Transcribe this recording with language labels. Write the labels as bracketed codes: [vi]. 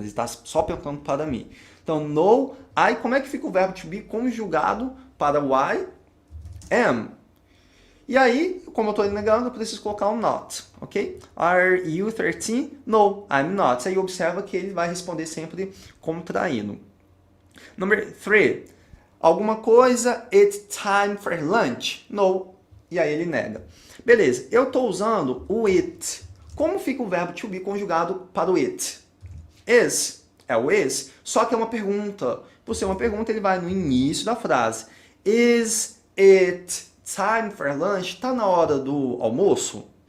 [pt] Ele está só perguntando para mim. Então, no, I. Como é que fica o verbo to be conjugado para o I? Am. E aí, como eu estou negando, eu preciso colocar um not, ok? [en] Are you 13? No, I'm not. [pt] Aí observa que ele vai responder sempre contraído. [en] Number 3. [pt] Alguma coisa, [en] it's time for lunch. [pt] No. E aí ele nega. Beleza, eu estou usando o it. Como fica o verbo to be conjugado para o it? Is. É o is, só que é uma pergunta. Por ser uma pergunta, ele vai no início da frase. [en] Is it time for lunch? [pt] Está na hora do almoço?